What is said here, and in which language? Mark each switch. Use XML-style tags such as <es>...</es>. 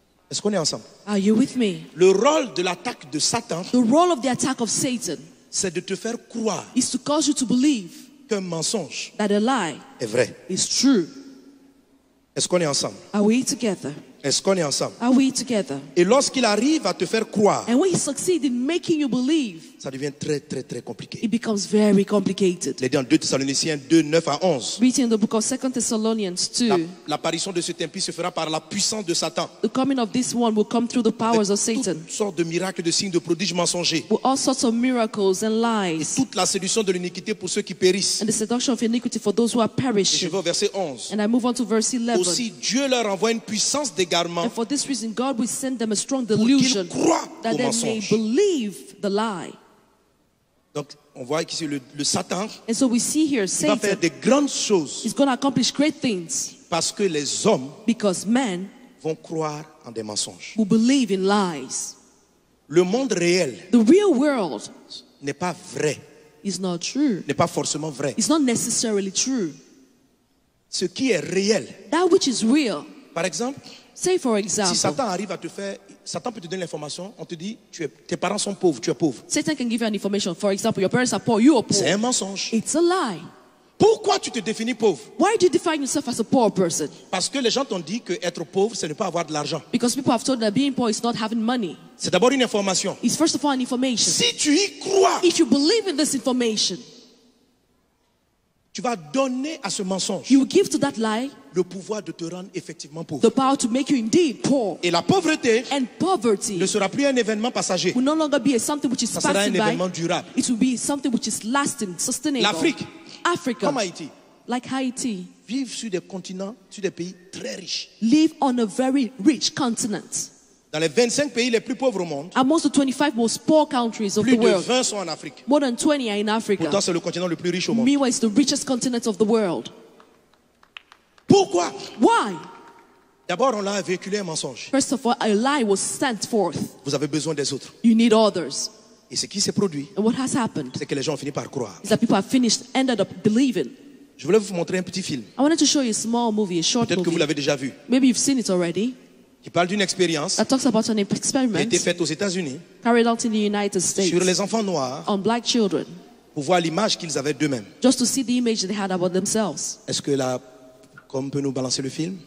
<fr>Est-ce qu'on est ensemble?</fr> <en>Are you with me?</en> <fr>Le rôle de l'attaque de Satan,</fr> <en>The role of the attack of Satan</en> <fr>c'est de te faire croire</fr> <en>is to cause you to believe</en> <fr>qu'un mensonge</fr> <en>that a lie</en> <fr>est vrai.</fr> <en>is true.</en> <fr>Est-ce qu'on est ensemble?</fr> <en>Are we together?</en> <fr>Est-ce qu'on est ensemble?</fr> <en>Are we together?</en> <fr>Et lorsqu'il arrive à te faire croire,</fr> <en>And when he succeeds in making you believe,</en> <fr>ça devient très, très, très compliqué.</fr> <en>it becomes very complicated.</en> <fr>Il est dit en 2 Thessaloniciens 2, 9 à 11.</fr> <en>Reading in the book of 2 Thessalonians 2,</en> <fr>L'apparition de cet impie se fera par la puissance de Satan.</fr> <en>the coming of this one will come through the powers of Satan,</en> <fr>Toutes sortes de miracles, de signes, de prodiges mensongers.</fr> <en>with all sorts of miracles and</en> <fr>Et</fr> <en>lies,</en> <fr>toute la séduction de l'iniquité pour ceux qui périssent.</fr> <en>and the seduction of iniquity for those who are</en> <fr>Et je</fr> <en>perishing.</en> <fr>vais au verset 11.</fr> <en>And I move on to verse 11.</en> <fr>Aussi, Dieu leur envoie une puissance d'égarement</fr> <en>And for this reason, God will send them a strong</en> <fr>pour</fr> <en>delusion</en> <fr>qu'ils croient</fr> <en>that</en> <fr>au</fr> <en>they may</en> <fr>mensonge.</fr> <en>believe the lie.</en> <fr>Donc, on voit qu'ici le Satan</fr> <en>And so we see here</en> <fr>va faire</fr> <en>Satan</en> <fr>des grandes choses</fr> <en>is going to accomplish great things</en> <fr>parce que les hommes</fr> <en>because men</en> <fr>vont croire en des mensonges.</fr> <en>will believe in lies.</en> <fr>Le monde réel</fr> <en>The real world</en> <fr>n'est pas vrai,</fr> <en>is not true.</en> <fr>n'est pas forcément vrai.</fr> <en>It's not necessarily true.</en> <fr>Ce qui est réel,</fr> <en>That which is real,</en> <fr>par exemple,</fr> <en>say for</en> <fr>si</fr> <en>example,</en> <fr>Satan arrive à te faire, Satan peut te donner l'information, on te dit, tes parents sont pauvres, tu es pauvre.</fr> <en>Satan can give you an information. For example, your parents are poor, you are</en> <fr>C'est</fr> <en>poor.</en> <fr>un mensonge.</fr> <en>It's a lie.</en> <fr>Pourquoi tu te définis pauvre?</fr> <en>Why do you define yourself as a poor person?</en> <fr>Parce que les gens t'ont dit que être pauvre, c'est ne pas avoir de l'argent.</fr> <en>Because people have told that being poor is not having money.</en> <fr>C'est d'abord une information.</fr> <en>It's first of all an information.</en> <fr>Si tu y crois,</fr> <en>If you believe in this information,</en> <fr>tu vas donner à ce mensonge</fr> <en>you will give to that lie</en> <fr>le pouvoir de te rendre effectivement pauvre.</fr> <en>the power to make you indeed poor.</en> <fr>Et la pauvreté</fr> <en>And poverty</en> <fr>ne sera plus un événement passager.</fr> <en>will no longer be something which is</en> <fr>Ça sera un</fr> <en>passing</en> <fr>événement</fr> <en>by.</en> <fr>durable.</fr> <en>It will be something which is lasting, sustainable.</en> <fr>L'Afrique,</fr> <en>Africa,</en> <fr>comme Haïti,</fr> <en>like Haiti,</en> <fr>vivent sur des continents, sur des pays très riches.</fr> <en>live on a very rich continent.</en> <fr>Dans les 25 pays les plus pauvres au monde,</fr> <en>Amongst the 25 most poor countries of</en> <fr>plus</fr> <en>the</en> <fr>de</fr> <en>world,</en> <fr>20 sont en Afrique.</fr> <en>more than 20 are in Africa.</en> <fr>Pourtant, c'est le continent le plus riche au monde.</fr> <en>Meanwhile, it's the richest continent of the world.</en> <fr>Pourquoi?</fr> <en>Why?</en> <fr>D'abord, on l'a véhiculé un mensonge.</fr> <en>First of all, a lie was sent forth.</en> <fr>Vous avez besoin des autres.</fr> <en>You need others.</en> <fr>Et ce qui s'est produit,</fr> <en>And what has happened</en> <fr>c'est que les gens ont fini par croire.</fr> <en>is that people have ended up believing.</en> <fr>Je voulais vous montrer un petit film.</fr> <en>I wanted to show you a small movie, a short</en> <fr>Peut-être que vous</fr> <en>movie.</en> <fr>l'avez déjà vu.</fr> <en>Maybe you've seen it already.</en> <fr>Qui parle d'une expérience</fr> <en>That talks about an</en> <fr>qui a</fr> <en>experiment</en> <fr>été faite aux États-Unis</fr> <en>carried out in the United States</en> <fr>sur les enfants noirs</fr> <en>on black children,</en> <fr>pour voir l'image qu'ils avaient d'eux-mêmes.</fr> <en>just to see the image they had about themselves.</en> <fr>Est-ce que la com peut nous balancer le film?</fr>